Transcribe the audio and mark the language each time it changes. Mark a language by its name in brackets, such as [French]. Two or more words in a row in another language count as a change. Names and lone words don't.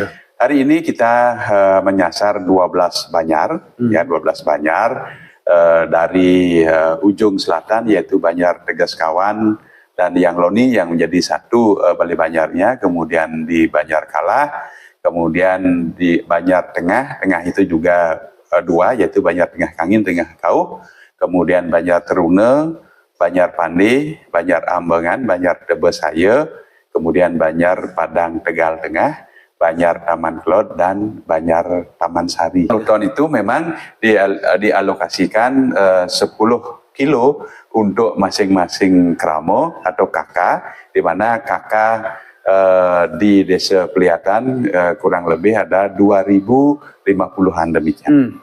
[Indonesian] Hari ini kita menyasar 12 Banjar, ya 12 Banjar dari ujung selatan yaitu Banjar Tegeskawan dan Yangloni yang menjadi satu Balai Banjarnya, kemudian di Banjar Kalah, kemudian di Banjar Tengah itu juga dua yaitu Banjar Tengah Kangin, Tengah Kauh, kemudian Banjar Teruna, Banjar Pande, Banjar Ambengan, Banjar Tebesaya, kemudian Banjar Padang Tegal Tengah, Banjar Taman Kelot, dan Banjar Taman Sari. Tahun itu memang dialokasikan 10 kilo untuk masing-masing keramo atau kakak, di mana kakak di Desa Peliatan kurang lebih ada 2.050-an demikian.